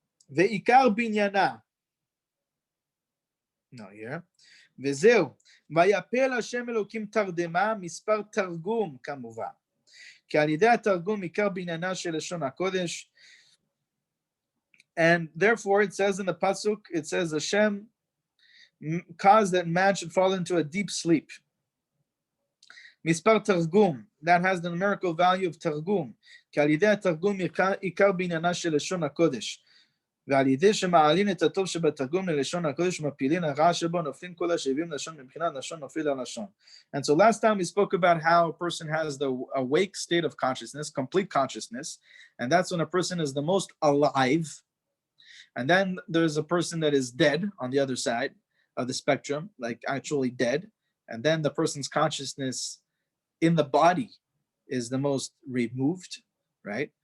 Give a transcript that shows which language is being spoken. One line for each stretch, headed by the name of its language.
Hebrew: Ve'ikar binyana.
English: No, here.
Hebrew: וזהו, vayapel Hashem Elokim Tardemah, מספר תרגום כמובן. כי על ידי התרגום עיקר בעניינה של לשון הקודש.
English: And therefore it says in the pasuk, it says Hashem caused that man should fall into a deep sleep.
Hebrew: מספר תרגום,
English: that has the numerical value of תרגום.
Hebrew: כי על ידי התרגום עיקר בעניינה של לשון הקודש. ועל ידי שמעלין את הטוב שבתרגום ללשון הקודש ומפילים הרע שבו נופלים כל השבים לשון מבחינת לשון נופל הלשון.
English: And so last time we spoke about how a person has the awake state of consciousness, complete consciousness, and that's when a person is the most alive. And then there's a person that is dead on the other side of the spectrum, like actually dead. And then the person's consciousness in the body is the most removed, right?